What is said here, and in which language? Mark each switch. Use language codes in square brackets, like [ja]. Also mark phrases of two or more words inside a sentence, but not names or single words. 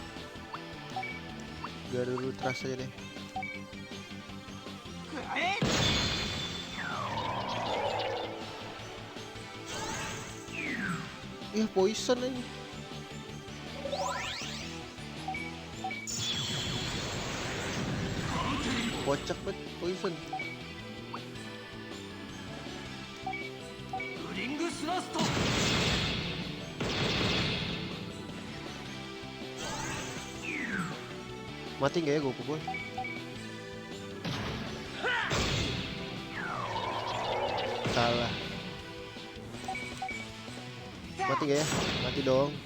[id] Garuru Trust aja deh. Ya poison aja. Kocak banget poison. [ja] ブリングスラスト。 [id] Mati nggak ya gue pukul? Salah. Mati nggak ya? Mati dong.